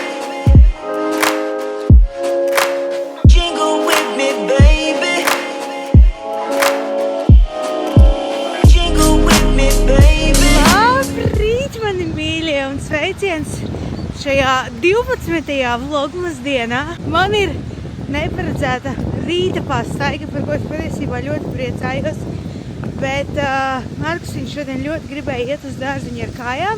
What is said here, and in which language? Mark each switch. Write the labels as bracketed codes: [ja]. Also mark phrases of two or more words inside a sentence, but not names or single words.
[en] Jingle with me, baby. Jingle with me, baby. [lv] Labrīt, mani mīļie, un sveiciens šajā 12. vlogmas dienā. Man ir neparedzēta rīta pastaiga, par ko es patiesībā ļoti priecājos. Bet Markus viņš šodien ļoti gribēja iet uz dārziņu ar kājām.